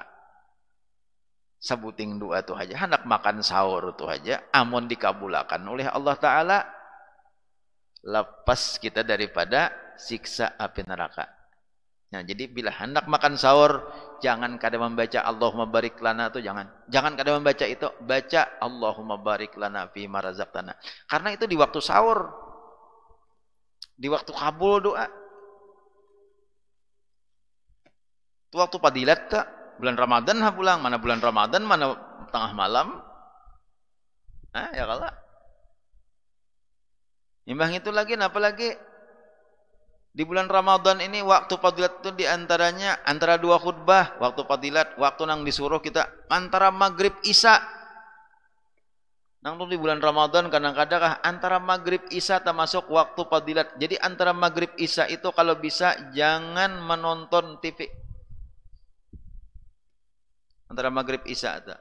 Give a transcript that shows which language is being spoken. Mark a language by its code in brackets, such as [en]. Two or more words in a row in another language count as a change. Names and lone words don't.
[bjn] Sebuting doa tu aja, hendak makan sahur tu aja, amun dikabulakan oleh Allah Ta'ala, lepas kita daripada siksa api neraka. Nah, jadi bila hendak makan sahur, jangan kada membaca [ar] اللهم بارك لنا [bjn] tu jangan kada membaca itu, baca [ar] اللهم بارك لنا فيما رزقتنا. [id] Karena itu di waktu sahur, di waktu kabul doa. Itu waktu fadilat tak? [bjn] Bulan Ramadan ha pulang, mana bulan Ramadan, mana tengah malam. Ah, ya kalah. [id] Imbang itu lagi, apa lagi? Di bulan Ramadan ini waktu fadilat itu diantaranya antara dua khutbah. Waktu fadilat, [bjn] waktu nang disuruh kita antara maghrib isya. Nang di bulan Ramadan kadang-kadang antara maghrib isya termasuk waktu fadilat. [id] Jadi antara maghrib isya itu kalau bisa jangan menonton TV. Antara maghrib isya itu.